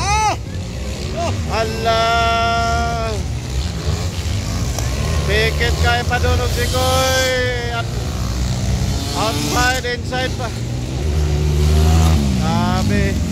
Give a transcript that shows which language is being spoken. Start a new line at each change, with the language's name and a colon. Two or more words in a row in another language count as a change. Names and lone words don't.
Cebuano: Ala, pikit kayo, Padon og Sikoy.
English: Outside, inside pa. Gabi.